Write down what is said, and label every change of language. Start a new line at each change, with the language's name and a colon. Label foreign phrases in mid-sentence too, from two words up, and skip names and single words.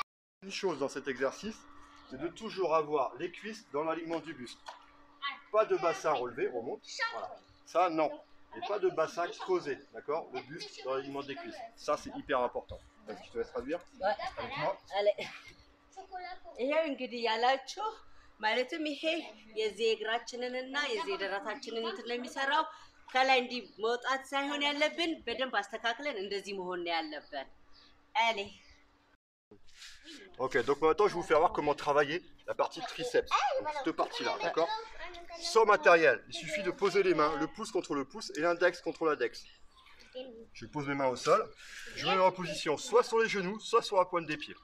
French: Une chose dans cet exercice, c'est de toujours avoir les cuisses dans l'alignement du buste. Pas de bassin relevé, remonte. Voilà. Ça, non. Et pas de bassin creusé, d'accord? Le buste dans l'alignement des cuisses. Ça, c'est hyper important. Est-ce que je te laisse traduire avec moi?
Amharic: አለ
French: Chocolat pour.
Amharic: ይሄው እንግዲህ ያላችሁ ማለትም ይሄ የዚህ እግራችንንና የዚህ ደረታችንን እንትን ለሚሰራው ከላይ እንዲህ መውጣት ሳይሆን ያለብን በደንብ አስተካክለን እንደዚህ መሆን ነው ያለብን። አለ
French: Ok, donc maintenant, je vais vous faire voir comment travailler la partie triceps. Donc, cette partie-là, d'accord? Sans matériel, il suffit de poser les mains, le pouce contre le pouce et l'index contre l'index. Je pose mes mains au sol, je me mets en position soit sur les genoux, soit sur la pointe des pieds.